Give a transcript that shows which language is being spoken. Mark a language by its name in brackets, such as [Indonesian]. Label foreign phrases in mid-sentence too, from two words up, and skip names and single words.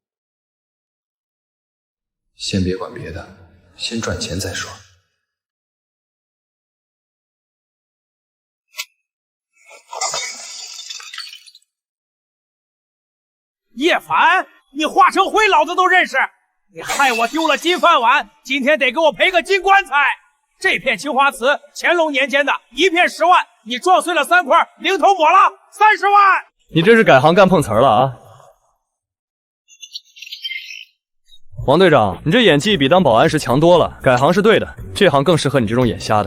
[Chinese] 先别管别的，先赚钱再说。叶凡，你化成灰老子都認識，你害我丟了金飯碗，今天得給我賠個金棺材。這片青花瓷乾隆年間的，1片10萬，你撞碎了3塊，零頭抹了30萬。你這是改行幹碰瓷兒了啊！王隊長，你這演技比當保安時強多了，改行是對的，這行更適合你這種眼瞎的。